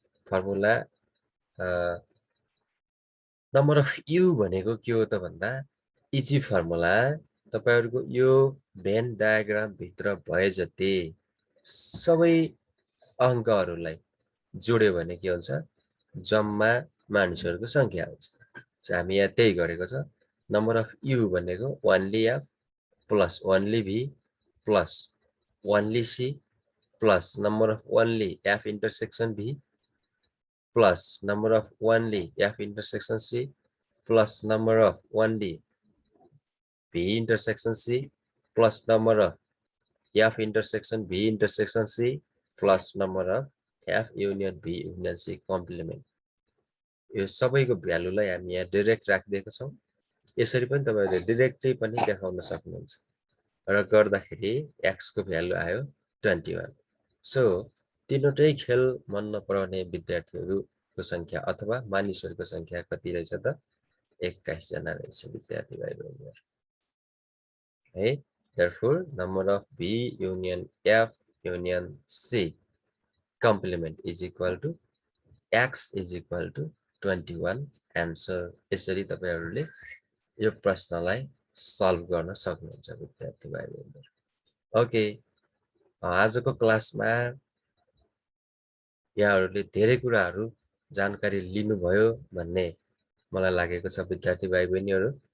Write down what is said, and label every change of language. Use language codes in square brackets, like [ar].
[ne] Formula number of u भनेको के हो त भन्दा इजी फर्मुला तपाईहरुको यो भेन डायग्राम भित्र भए जति सबै अङ्कहरुलाई जोड्यो भने के हुन्छ, जम्मा मानिसहरुको संख्या हुन्छ। सो हामी यहाँ त्यही गरेको छ। [en] Number of u भनेको only f plus only v plus only c plus number of only f intersection v plus number of only f intersection c plus number of only v intersection c plus number of f intersection v intersection c plus number of f union v union c complement। [ne] यो सबैको भ्यालुलाई हामी यहाँ direct राखिदिएका छौं। यसरी पनि तपाईहरुले directly पनि देखाउन सक्नुहुन्छ र गर्दाखेरि x को भ्यालु आयो 21। सो तीनवटै खेल मन नपराउने विद्यार्थीहरुको संख्या अथवा मानिसहरुको संख्या कति रहेछ त 21 जना रहेछ विद्यार्थी भाइ बहिनीहरु है। [en] therefore number of b union f union c complement is equal to x is equal to 21 answer। [ne] यसरी तपाईहरुले यो प्रश्नलाई सल्भ गर्न सक्नुहुन्छ विद्यार्थी भाइ बहिनीहरु। ओके, आजको क्लासमा यहाँहरुले धेरै कुराहरु जानकारी लिनुभयो भन्ने मलाई लागेको छ विद्यार्थी भाइ बहिनीहरु।